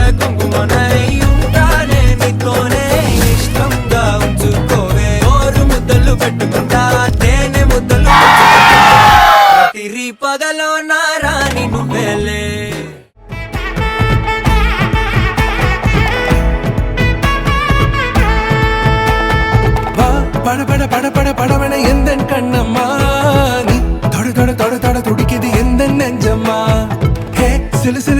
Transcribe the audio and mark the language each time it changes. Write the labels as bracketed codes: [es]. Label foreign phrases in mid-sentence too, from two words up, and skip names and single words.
[te] కుంకుమనై ఉంటానే నీతోనే ఇష్టంగా ఉంచుకోవే ఓరు ముద్దలు పెట్టుకుంటా తేనె ముద్దలు ప్రతి పగలో నా రాణి నువ్వేలే [ta] பட பட பட பட படவன எந்த கண்ணம்மா நீ தொட தொட தொட தொட துடிக்குது எந்த நெஞ்சம்மா ஹே சிலு சிலு